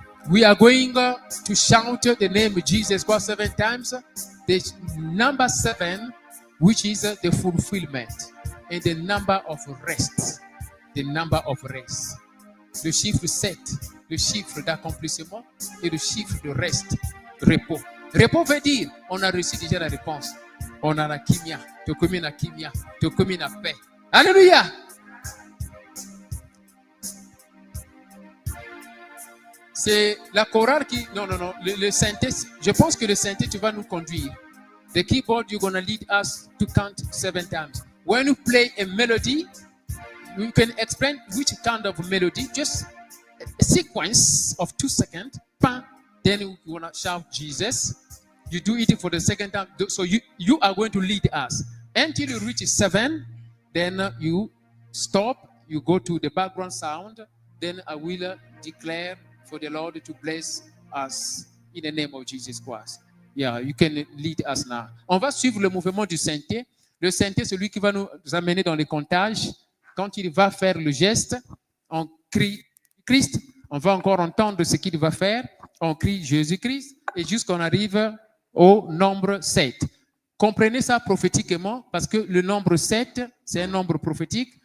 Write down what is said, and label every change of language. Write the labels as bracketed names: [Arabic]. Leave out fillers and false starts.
[English] We are going to shout the name of Jesus Christ 7 times. The number 7, which is the fulfillment, and the number of rest. The number of rest. [French] Le chiffre 7, le chiffre d'accomplissement et le chiffre de reste, repos. Repos veut dire, on a reçu déjà la réponse. On a la kimia, tu commis la kimia, tu commis la paix. Alléluia! C'est la chorale qui... Non, le synthé, je pense que le synthé, tu vas nous conduire. [English] The keyboard, you're going to lead us to count 7 times. When you play a melody, you can explain which kind of melody, just a sequence of 2 seconds. Then you want to shout Jesus. You do it for the second time. So you are going to lead us. Until you reach 7, then you stop. You go to the background sound. Then I will declare for the Lord to bless us in the name of Jesus Christ. Yeah, you can lead us now. [French] On va suivre le mouvement du synthé. Le synthé, c'est lui qui va nous amener dans les comptages. Quand il va faire le geste, on crie Christ. On va encore entendre ce qu'il va faire. On crie Jésus-Christ. Et jusqu'on arrive au nombre 7. Comprenez ça prophétiquement parce que le nombre 7, c'est un nombre prophétique.